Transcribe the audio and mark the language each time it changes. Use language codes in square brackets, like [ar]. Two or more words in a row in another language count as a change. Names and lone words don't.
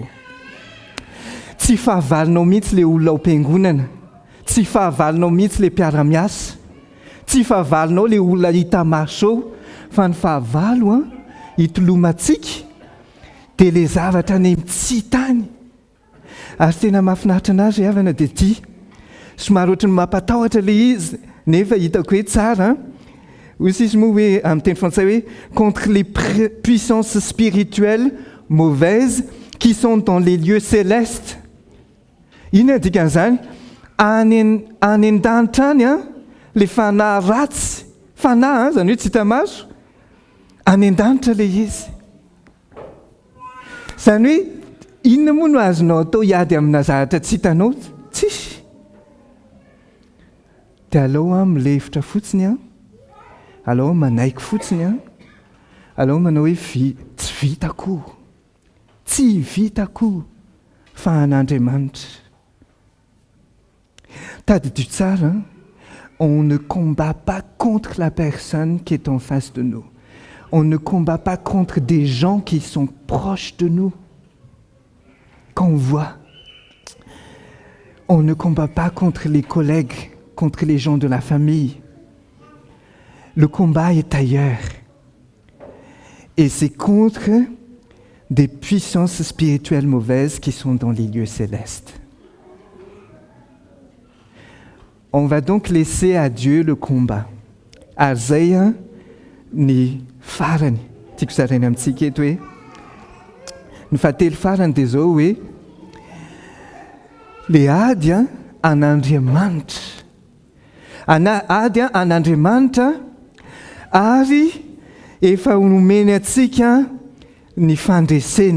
[mg] Tsy fahavalonao mihitsy le olona ao am-piangonana, tsy fahavalonao mihitsy le mpiara-miasa, tsy fahavalonao le olona hita maso eo, fa ny fahavalo hitolomantsika dia le zavatra ny tsy tany. Ary tena mahafinaritra anazy havana dia ity, somary ohatry ny mampatahotra le izy nefa hitako hoe tsara. Aussi izy moa hoe amin'ny teny frantsay hoe [fr] contre les puissances spirituelles mauvaises qui sont dans les lieux célestes. [mg] Inona dikan'izany? Any an-danitra any le fanahy ratsy, fanahy zany hoe tsy hita maso, any an-danitra le izy. Zany hoe inona moa no azonao atao hiady amina zavatra tsy hitanao? Tsisy. Dia alao milefitra fotsiny alao manaiky fotsiny alao manao hoe tsy vitako, tsy vitako fa an'Andriamanitra. Tadidio tsara, [fr] on ne combat pas contre la personne qui est en face de nous. On ne combat pas contre des gens qui sont proches de nous, qu'on voit. On ne combat pas contre les collègues, contre les gens de la famille. Le combat est ailleurs. Et c'est contre des puissances spirituelles mauvaises qui sont dans les lieux célestes. On va donc laisser à Dieu le combat. [mg] Arzay ny farany. Tiako zaraina amintsika eto hoe ny fahatelo farany dia zao hoe le ady an'Andriamanitra ady an'Andriamanitra ary efa nomeny atsika ny fandresena.